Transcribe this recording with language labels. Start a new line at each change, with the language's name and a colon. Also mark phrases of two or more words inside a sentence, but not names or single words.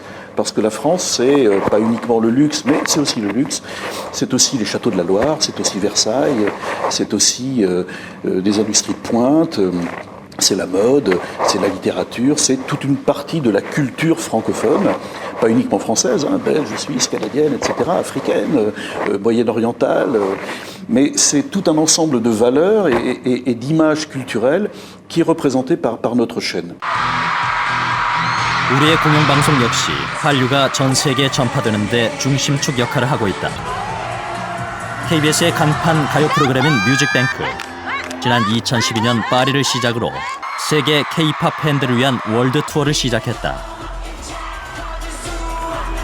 French: Parce que la France, c'est pas uniquement le luxe, mais c'est aussi le luxe, c'est aussi les châteaux de la Loire, c'est aussi Versailles, c'est aussi des industries de pointe, c'est la mode, c'est la littérature, c'est toute une partie de la culture francophone, pas uniquement française, hein, belge, suisse, canadienne, etc., africaine, moyen-orientale, mais c'est tout un ensemble de valeurs et d'images culturelles qui est représenté par notre chaîne.
Korean: 우리의 공영방송 역시 한류가 전 세계에 전파되는데 중심축 역할을 하고 있다. KBS의 간판 가요 프로그램인 뮤직뱅크. 지난 2012년 파리를 시작으로 세계 K-팝 팬들을 위한 월드 투어를 시작했다.